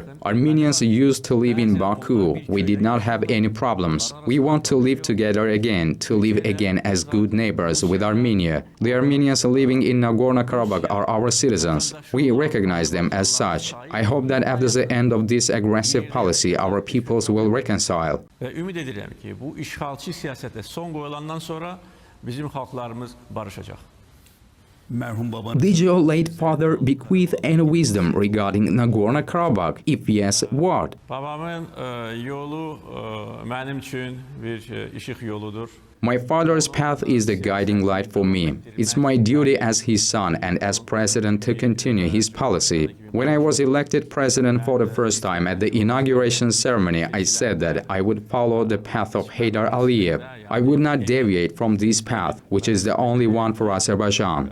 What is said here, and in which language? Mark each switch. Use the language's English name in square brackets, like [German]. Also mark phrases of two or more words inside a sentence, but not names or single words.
[English] Armenians used to live in Baku. We did not have any problems. We want to live together again, to live again as good neighbors with Armenia. The Armenians living in Nagorno-Karabakh are our citizens. We recognize them as such. I hope that after the end of this aggressive policy, our peoples will reconcile. [Azerbaijani] Ve ümid edirəm ki, bu işğalçı siyasete son qoyulandan sonra bizim xalqlarımız barışacaq. Merhum babanın [English] Did your late father bequeath any wisdom regarding Nagorno-Karabakh? If yes, what? [Azerbaijani] Babamın yolu mənim üçün bir işıq yoludur. [English] My father's path is the guiding light for me. It's my duty as his son and as president to continue his policy. When I was elected president for the first time at the inauguration ceremony, I said that I would follow the path of Aliyev. I would not deviate from this path, which is the only one for Azerbaijan.